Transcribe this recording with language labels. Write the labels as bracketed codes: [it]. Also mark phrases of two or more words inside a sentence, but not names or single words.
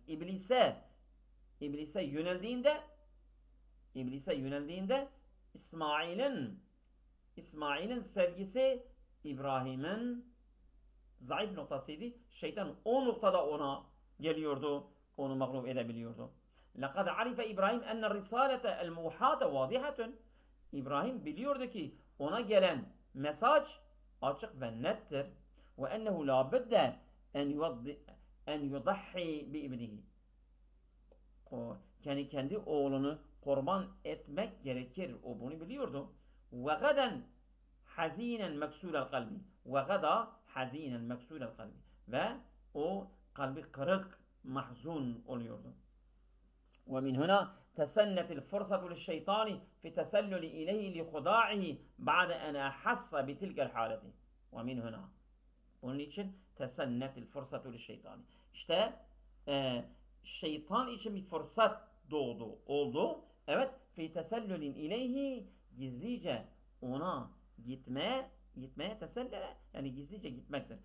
[tr] İblise yöneldiğinde İsmail'in sevgisi İbrahim'in zayıf noktasıydı. Şeytan o noktada ona geliyordu. Onu mağlup edebiliyordu. [ar] لَقَدْ عَرِفَ İbrahim اَنَّ الرِّسَالَةَ الْمُوحَاتَ وَاضِحَةٌ. [tr] İbrahim biliyordu ki ona gelen mesaj açık ve nettir. [ar] وَاَنَّهُ لَا بَدَّ اَنْ يُضَحِّي بِإِبْنِهِ. [tr] Yani kendi oğlunu kurban etmek gerekir. O bunu biliyordu. [ar] وَغَدًا حَز۪ينًا مَكْسُورَ الْقَلْبِ. وَغَدًا حَز۪ينًا مَكْسُورَ الْقَلْبِ. [tr] Ve o kalbi kırık, mahzun oluyordu. [ar] ومن هنا تسنت الفرصة للشيطان في تسلل إليه لخداعه بعد أن أحس بتلك الحالة. ومن هنا. [tr] Onun için [ar] تسنت الفرصة للشيطان. [tr] İşte şeytan için bir fırsat oldu. Evet. [ar] في تسلل إليه, [tr] gizlice ona gitmeye tesellele, yani gizlice gitmektir.